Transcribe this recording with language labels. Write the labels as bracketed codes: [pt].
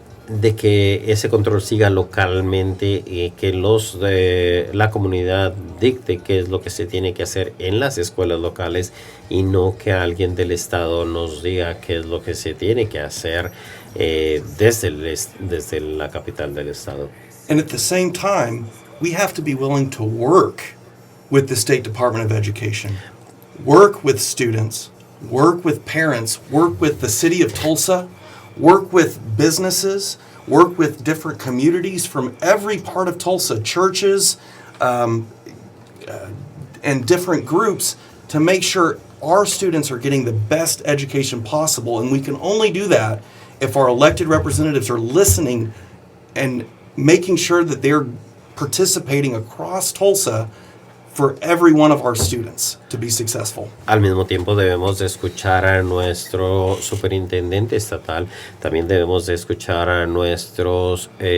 [es] de que ese control siga localmente y que la comunidad dicte qué es lo que se tiene que hacer en las escuelas locales y no que alguien del estado nos diga qué es lo que se tiene que hacer desde la capital del estado. [en] And at the same time, we have to be willing to work with the State Department of Education, work with students, work with parents, work with the city of Tulsa, work with businesses, work with different communities from every part of Tulsa, churches, and different groups to make sure our students are getting the best education possible. And we can only do that if our elected representatives are listening and making sure that they're participating across Tulsa for every one of our students to be successful. [es] Al mismo tiempo debemos de escuchar a nuestro superintendente estatal, también debemos de escuchar a nuestros